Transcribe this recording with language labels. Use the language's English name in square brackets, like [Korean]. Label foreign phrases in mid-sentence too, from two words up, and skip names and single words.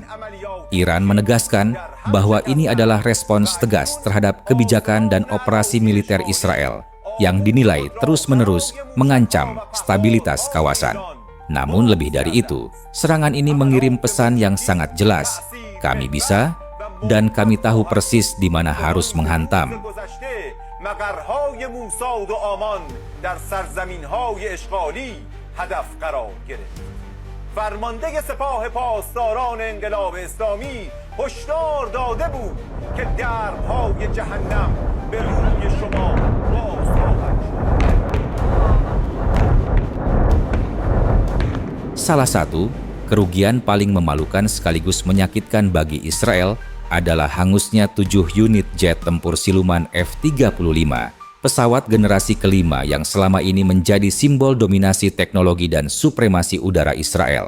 [Indonesian] Iran menegaskan bahwa ini adalah respons tegas terhadap kebijakan dan operasi militer Israel yang dinilai terus-menerus mengancam stabilitas kawasan. Namun lebih dari itu, serangan ini mengirim pesan yang sangat jelas. Kami bisa dan kami tahu persis di mana harus menghantam. [Persian] فرمانده سپاه پاسداران انقلاب اسلامی هشدار داده بود که درهای جهنم به روی شما باز خواهد شد. [Indonesian] Salah satu kerugian paling memalukan sekaligus menyakitkan bagi Israel adalah hangusnya 7 unit jet tempur siluman F-35, pesawat generasi kelima yang selama ini menjadi simbol dominasi teknologi dan supremasi udara Israel.